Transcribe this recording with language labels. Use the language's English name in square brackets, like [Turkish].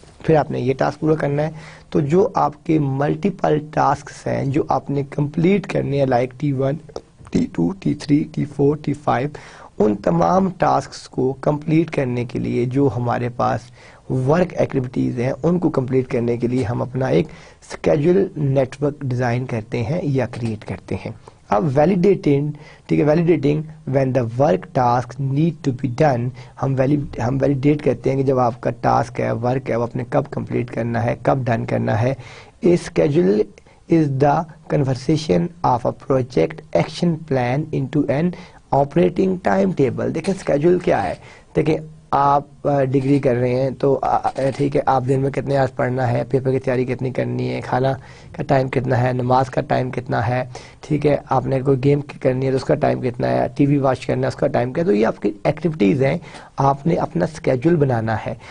[Urdu] پھر آپ نے یہ ٹاسک پورا کرنا ہے. تو جو آپ کے ملٹیپل ٹاسکس ہیں جو آپ نے کمپلیٹ کرنے ہیں like T1 T2 T3 T4 T5 ان تمام ٹاسکس کو کمپلیٹ کرنے کے لیے جو ہمارے پاس ورک ایکٹیویٹیز ہیں ان کو کمپلیٹ کرنے کے لیے ہم اپنا ایک اسکیجول نیٹ ورک ڈیزائن کرتے ہیں یا کریٹ کرتے ہیں. اب [English] validating when the work task need to be done, [Urdu] ہم ویلیڈیٹ کرتے ہیں کہ جب آپ کا ٹاسک ہے ورک ہے وہ اپنے کب کمپلیٹ کرنا ہے کب ڈن کرنا ہے. [English] Schedule is the conversation of a project action plan into an operating timetable. [Urdu] دیکھیں اسکیجول کیا ہے, دیکھیں آپ ڈگری کر رہے ہیں تو ٹھیک ہے, آپ دن میں کتنے آج پڑھنا ہے, پیپر کی تیاری کتنی کرنی ہے, کھانا کا ٹائم کتنا ہے, نماز کا ٹائم کتنا ہے, ٹھیک ہے, آپ نے کوئی گیم کرنی ہے تو اس کا ٹائم کتنا ہے, ٹی وی واچ کرنا ہے اس کا ٹائم کیا ہے. تو یہ آپ کی ایکٹیویٹیز ہیں, آپ نے اپنا اسکیجول بنانا ہے.